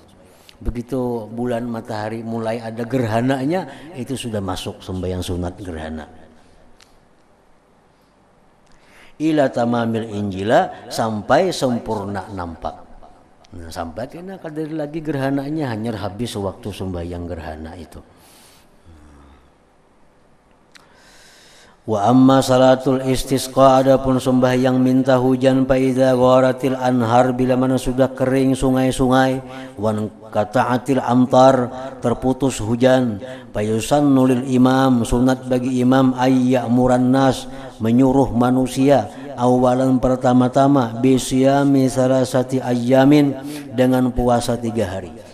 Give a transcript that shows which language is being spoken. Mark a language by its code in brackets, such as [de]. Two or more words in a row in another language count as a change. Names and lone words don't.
[bjn] Begitu bulan matahari mulai ada gerhananya, itu sudah masuk sembahyang sunat gerhana. [ar] إلى تمام الانجلاء, [bjn] sampai sempurna nampak. Nah, sampai kena kadar lagi gerhananya, hanya habis waktu sembahyang gerhana itu. [ar] وأما صلاة الاستسقاء, [bjn] adapun sembahyang minta hujan, [ar] فإذا غارت الأنهار, [bjn] bila mana sudah kering sungai-sungai, [ar] وانقطعت الأمطار, [bjn] terputus hujan, [ar] فيسن للإمام, [bjn] sunat bagi imam, [ar] أن يأمر الناس, [bjn] menyuruh manusia, awalan pertama-tama, [ar] بصيام ثلاثة أيام, [bjn] dengan puasa 3 hari.